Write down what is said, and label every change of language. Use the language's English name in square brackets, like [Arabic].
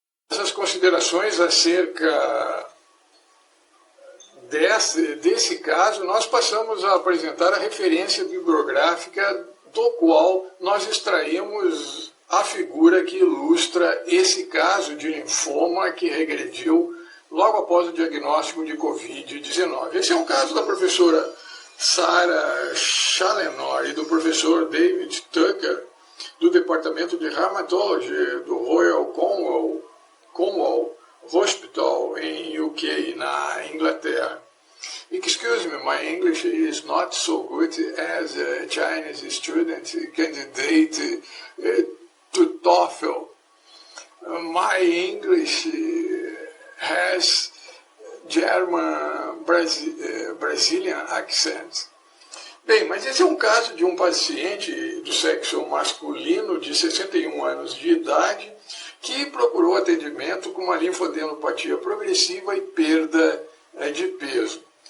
[Portuguese] Essas considerações acerca desse caso, nós passamos a apresentar a referência bibliográfica do qual nós extraímos a figura que ilustra esse caso de linfoma que regrediu logo após o diagnóstico de Covid-19. Esse é um caso da professora Sarah Challenor e do professor David Tucker, do Departamento de Rheumatology do Royal Cornwall Hospital em UK, na Inglaterra. [English] Excuse me, my English is not so good as a Chinese student candidate to TOEFL. My English has German Brazilian accent. [Portuguese] Bem, mas esse é um caso de um paciente do sexo masculino de 61 anos de idade que procurou atendimento com uma linfadenopatia progressiva e perda de peso.